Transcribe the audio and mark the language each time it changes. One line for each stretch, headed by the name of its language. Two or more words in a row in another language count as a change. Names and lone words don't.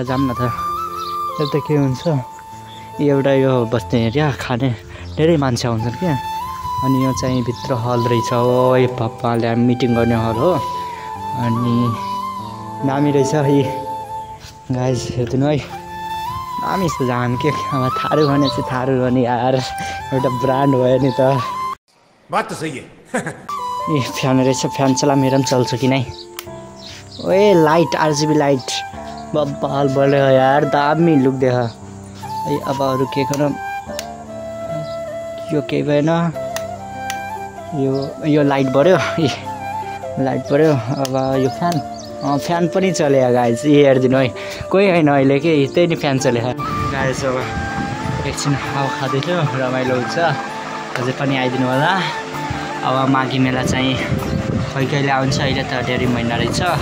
Nepali: जाऊँ न त यता के हुन्छ एउटा यो बस्ने एरिया खाने धेरै मान्छे आउँछन् क्या अनि यो चाहिँ भित्र हल रहेछ हो ए पप्पाले मिटिङ गर्ने हल हो अनि दामी रहेछ है गाइस हेर्नु है दामी यस्तो जाम के अब थारू भने चाहिँ थारू भने यार एउटा ब्रान्ड भयो नि त
Hindi: बात त सही है
Nepali: ए फ्यान रहेछ फ्यान चला मेरो पनि चल्छ कि नै ओए लाइट
English: RGB light
Nepali: बब्बाल बल्यो यार दामी लुक देख है अब अरू के गरौँ यो केही भएन यो लाइट बढ्यो ए लाइट बढ्यो अब यो फ्यान पनि चल्यो गाइस हेरिदिनु है कोही होइन अहिले के त्यही नि फ्यान चल्यो गाइस अब एकछिन हावा खाँदैथ्यो रमाइलो हुन्छ अझै पनि आइदिनु होला अब माघे मेला चाहिँ खै कहिले आउँछ अहिले त धेरै महिना रहेछ